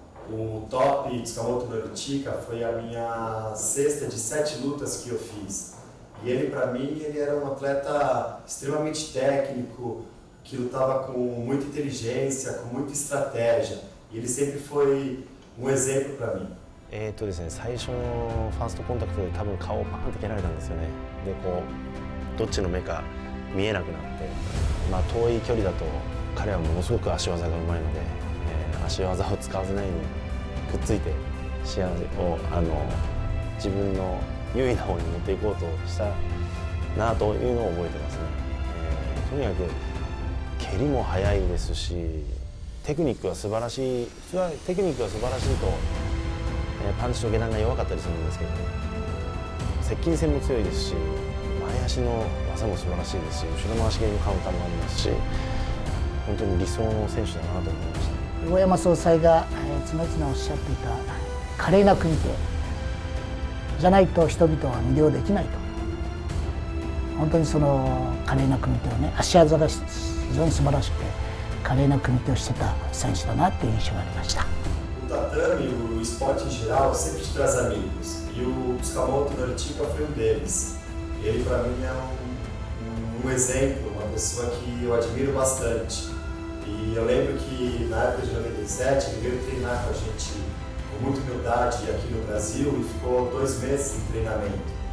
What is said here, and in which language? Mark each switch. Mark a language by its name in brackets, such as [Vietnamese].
[Portuguese] O top Tsukamoto Norichika foi a minha sexta de 7 lutas que eu fiz. E ele, para mim, ele era um atleta extremamente técnico, que lutava com muita inteligência, com muita estratégia. E ele sempre foi um exemplo para mim. [Japanese] ですね、最初のファーストコンタクトで多分顔をパーンと蹴られたんですよね。でこうどっちの目か見えなくなって、遠い距離だと彼はものすごく足技がうまいので、足技を使わせないようにくっついて試合を自分の優位な方に持っていこうとしたなというのを覚えてますね。とにかく蹴りも速いですし、テクニックは素晴らしい。普通はテクニックが素晴らしいとパンチと下段が弱かったりするんですけど、接近戦も強いですし、前足の技も素晴らしいですし、後ろの足蹴りのカウンターもありますし、本当に理想の選手だなと思いました。大山総裁が常々おっしゃっていた華麗な組手じゃないと人々は魅了できないと。本当にその華麗な組手をね、足技が非常に素晴らしくて華麗な組手をしてた選手だなっていう印象がありました。 [Portuguese] O tatame, o esporte em geral, sempre te traz amigos. E o Tsukamoto Norichika foi um deles. Ele, para mim, é um exemplo, uma pessoa que eu admiro bastante. E eu lembro que, na época de 97, ele veio treinar com a gente com muita humildade aqui no Brasil e ficou 2 meses em treinamento.